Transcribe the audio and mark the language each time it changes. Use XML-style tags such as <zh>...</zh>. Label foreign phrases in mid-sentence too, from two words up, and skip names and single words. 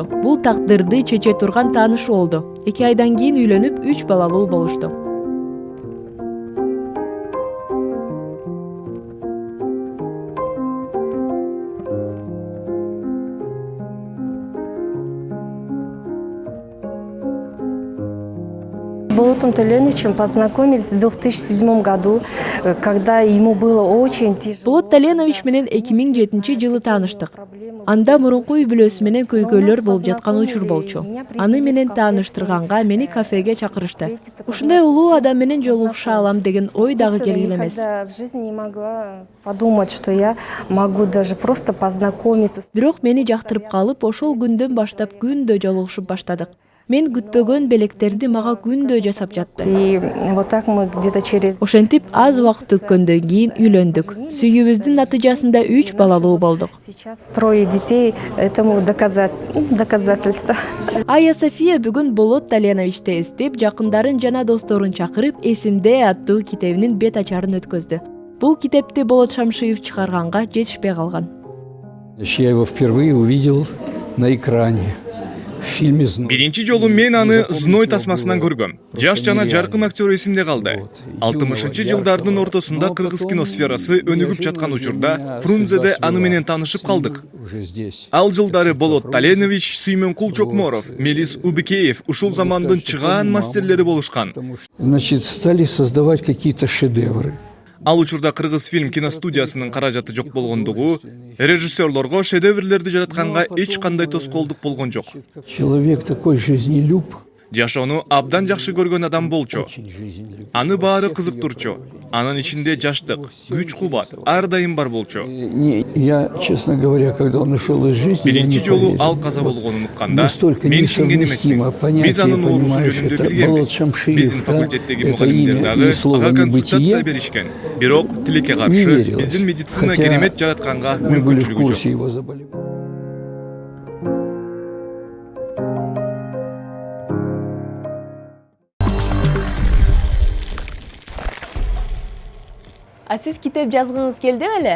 <ky>Бул тагдырды чече турган таанышуу болду. 2 айдан кийин үйлөнүп 3 балалуу болушту.</ky> <ru>Болотом Таленовичем познакомились в 2007 году, когда ему было очень тяжело.</ru> <ky>Болот Таленович менен 2007 жылы тааныштык. Анда мурунку үй бүлөсү менен көйгөйлөр болуп жаткан учур болчу. Аны менен тааныштырганга мени кафеге чакырышты. Ушундай улуу адам менен жолугуша алам деген ой дагы келген эмес.</ky> <ru>В жизни не могла подумать, что я могу даже просто познакомиться.</ru> <ky>Бирок мени жактырып калып, ошол күндөн баштап күндө жолугушуп баштадык. Мен күтпөгөн белектерди мага күндө жасап жатты.</ky> <ru>И вот так мы где-то через...</ru> <ky>Ошентип аз убакыт өткөндөн кийин үйлөндүк. Сүйүүбүздүн натыйжасында 3 балалуу болдук.</ky> <ru>Сейчас 3 детей, этому доказательство.</ru> <ky>Айя София бүгүн Болот Таленовичти эстеп, жакындарын жана досторун чакырып, «Эсимде» аттуу китебинин бет ачарын өткөздү. Бул китепти Болот Шамшиев чыгарганга жетишпей калган.</ky> <ru>Я его впервые увидел на экране.</ru> <ky>Биринчи жолу мен аны Зной тасмасынан көргөм. Жаш жана жаркын актер эсимде калды. 60-жылдардын жылдардын ортосунда кыргыз киносферасы өнүгүп жаткан учурда Фрунзеде аны менен таанышып калдык. Ал жылдары Болот Таленович, Сүймөнкул Чокморов, Мелис Убикеев ушул замандын чыгаан мастерлери болушкан.</ky> <ru>Значит, стали создавать какие-то шедевры.</ru> <ky>Ал учурда Кыргыз фильм киностудиясынын каражаты жок болгондугу, режиссерлорго шедеврлерди жаратканга эч кандай тоскоолдук болгон жок.</ky> <ru>Человек такой жизнелюб.</ru> <ky>Жашоону абдан жакшы көргөн адам болчу. Аны баары кызыктырчу. Анын ичинде жаштык, күч кубат ар дайым бар болчу.</ky> <ru>Я, честно говоря, когда он ушел из жизни,</ru> <ky>биринчи жолу ал каза болгонун укканда мен ишенген эмесмин. Биз анын оорусу жөнүндө билгенбиз. Биздин факультеттеги мугалимдер дагы ага консультация беришкен. Бирок тилекке каршы биздин медицина керемет жаратканга мүмкүнчүлүгү жок. А сиз китеп жазгыңыз келди беле?</ky>